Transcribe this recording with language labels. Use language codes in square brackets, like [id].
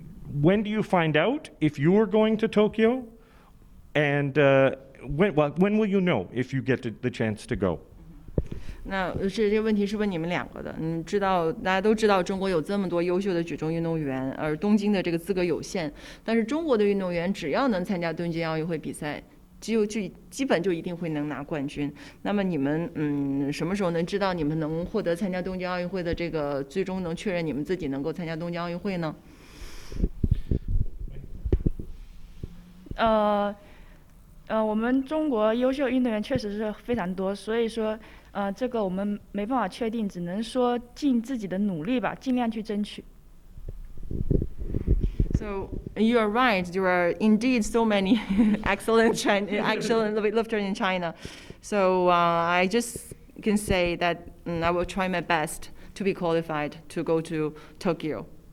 [en] When do you find out if you are going to Tokyo? And when will you know if you get the chance to go? [zh] 那这个问题是问你们2个的。大家都知道中国有这么多优秀的举重运动员，而东京的这个资格有限。但是中国的运动员只要能参加东京奥运会比赛，基本就一定会能拿冠军。那么你们什么时候能知道你们能获得参加东京奥运会的这个最终能确认你们自己能够参加东京奥运会呢？我们中国优秀运动员确实是非常多，所以说这个我们没办法确定，只能说尽自己的努力吧，尽量去争取。 [en] So you are right. There are indeed so many excellent weightlifters in China. So I just can say that I will try my best to be qualified to go to Tokyo.